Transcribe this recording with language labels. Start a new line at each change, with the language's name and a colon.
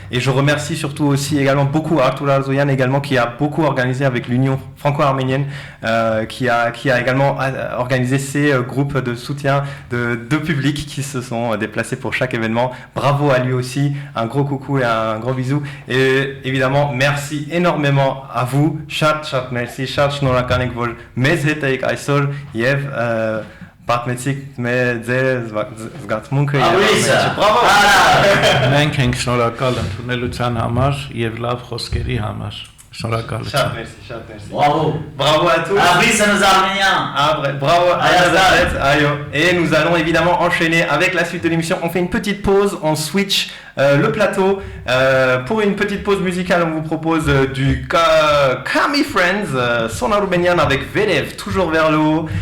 French: Et je remercie surtout aussi également beaucoup Artur Arzoyan également, qui a beaucoup organisé avec l'Union franco-arménienne, qui a également organisé ces groupes de soutien de public qui se sont déplacés pour chaque événement. Bravo à lui aussi, un gros coucou et un gros bisou. Et évidemment, merci énormément à vous.
Armenian: Chat
French: merci,
Armenian: chat շնորհակալ ենք որ մեզ հետ եք այսօր եւ պատմեցիք մեր ձեր զգացմունքը
French: Bravo.
Armenian: Մենք ենք շնորհակալ ընդունելության համար եւ լավ խոսքերի համար։ Շնորհակալություն։
French: merci. Bravo à tous. Abris à nos Arméniens. Bravo à nos athlètes. Et nous allons évidemment enchaîner avec la suite de l'émission. On fait une petite pause, on switch le plateau. Pour une petite pause musicale, on vous propose du Kami Friends, son arménien avec Vedev, toujours vers le haut.